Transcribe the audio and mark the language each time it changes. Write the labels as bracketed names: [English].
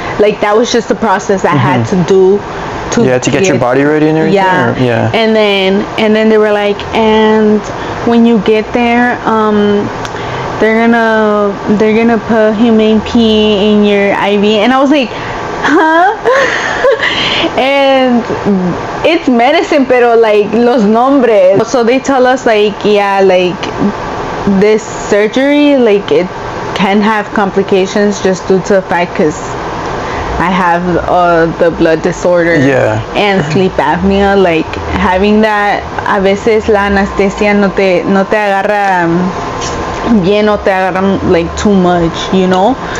[English] Like that was just the process I had to do. To get your body ready and everything. Yeah. And then they were like, and when you get there, they're gonna put humane pee in your IV, and I was like, huh? And it's medicine, [Spanish] pero [English] like [Spanish] los nombres. [English] So they tell us like, yeah, like this surgery, like it can have complications just due to the fact because I have the blood disorder and sleep apnea. Like having that, [Spanish] a veces la anestesia no te agarra bien, no te agarra [English] like too much, you know.